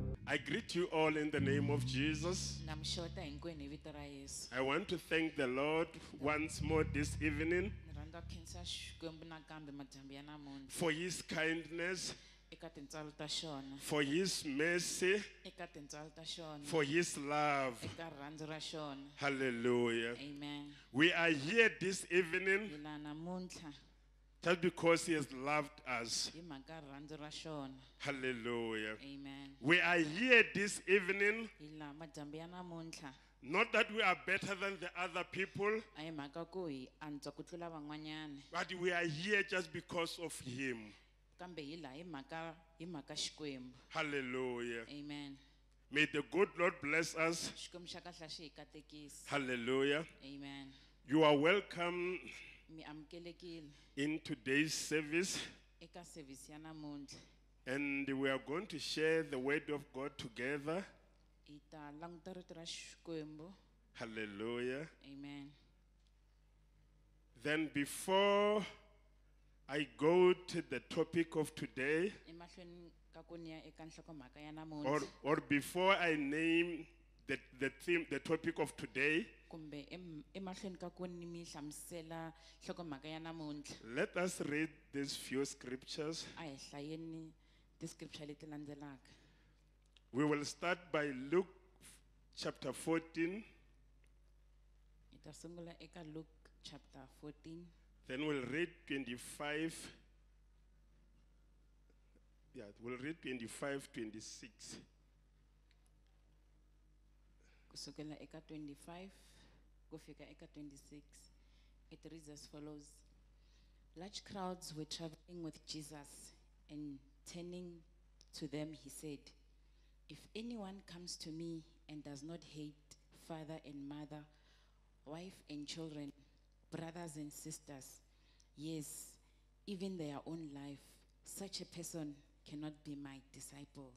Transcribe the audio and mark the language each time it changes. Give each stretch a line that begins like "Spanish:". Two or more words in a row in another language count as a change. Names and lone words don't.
English: I greet you all in the name of Jesus.
Tsonga: Namxota hinkwenu hi vito ra Yesu.
English: I want to thank the Lord once more this evening
Tsonga: Ni rhandza ku khensa Xikwembu nakambe madyambu ya namuntlha
English: for His kindness,
Tsonga: eka tintswalo ta xona,
English: for His mercy,
Tsonga: eka tintswalo ta xona,
English: for His love.
Tsonga: eka rirhandzu ra xona. Hallelujah. Amen.
English: We are here this evening
Tsonga: Hi laha namuntlha
English: just because He has loved us.
Tsonga: hi mhaka ya rirhandzu ra xona. Hallelujah. Amen.
English: We are here this evening,
Tsonga: Hi laha madyambu ya namuntlha
English: not that we are better than the other people,
Tsonga: a hi mhaka ku hi antswa ku tlula van'wanyana,
English: but we are here just because of Him.
Tsonga: kambe hi laha hi mhaka Xikwembu. Hallelujah. Amen.
English: May the good Lord bless us.
Tsonga: Xikwembu xa kahle xi hi katekisi. Hallelujah. Amen.
English: You are welcome
Tsonga: Mi amukelekile
English: in today's service,
Tsonga: eka service ya namuntlha.
English: and we are going to share the word of God together.
Tsonga: Hi ta languta rito ra Xikwembu. Hallelujah. Amen.
English: Then before I go to the topic of today,
Tsonga: Emahlweni ka ku ni ya eka nhlokomhaka ya namuntlha
English: or before I name the theme, the topic of today,
Tsonga: kumbe emahlweni ka ku ni mi hlamusela nhlokomhaka ya namuntlha,
English: let us read these few scriptures.
Tsonga: a hi hlayeni ti-scripture leti landzelaka.
English: We will start by Luke chapter 14,
Tsonga: Hi ta sungula eka Luke chapter 14,
English: then we'll read 25. Yeah, we'll read 25, 26.
Tsonga: kusukela eka 25 kufika eka 26.
English: It reads as follows. Large crowds were traveling with Jesus, and turning to them he said, "If anyone comes to me and does not hate father and mother, wife and children, brothers and sisters, yes, even their own life, such a person cannot be my disciple."